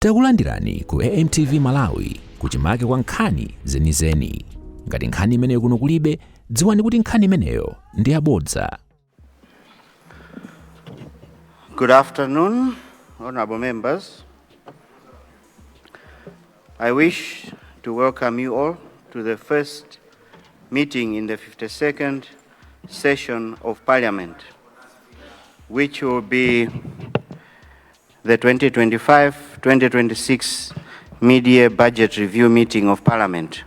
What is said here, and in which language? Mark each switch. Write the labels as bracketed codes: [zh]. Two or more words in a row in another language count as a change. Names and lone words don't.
[ny] Takulandirani ku AMTV Malawi kuchimake kwa nkhani zenizeni. Ngati nkhani imeneyo kuno kulibe, dziwani kuti nkhani imeneyo ndi yabodza. [en] Good afternoon, honorable members. I wish to welcome you all to the first meeting in the 52nd session of Parliament, which will be the 2025-2026 mid-year budget review meeting of Parliament.